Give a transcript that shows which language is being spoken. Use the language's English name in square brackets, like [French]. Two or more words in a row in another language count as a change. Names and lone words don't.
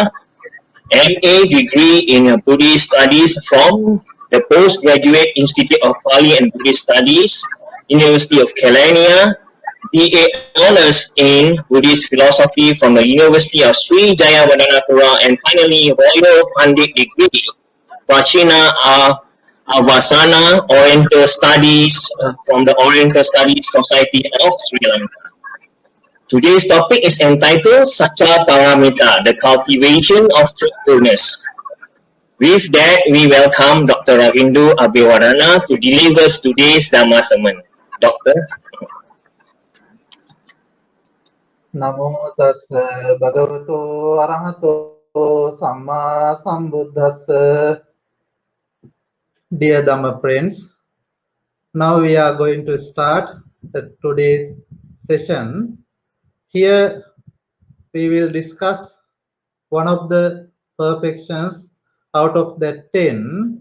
[English] MA degree in Buddhist Studies from the Postgraduate Institute of Pali and Buddhist Studies, University of Kelania, BA Honours in Buddhist Philosophy from the University of Sri Jayewardenepura, and finally Royal Pandit degree, Prachina Avasana Oriental Studies from the Oriental Studies Society of Sri Lanka. Today's topic is entitled Sacha Paramita, the cultivation of truthfulness. With that, we welcome Dr. Ravindu Abeywardhana to deliver today's Dhamma sermon. Doctor. [Pali] Namo tassa bhagavato arahato samma sambuddhassa. [English] Dear Dhamma friends, now we are going to start today's session. Here we will discuss one of the perfections out of the 10.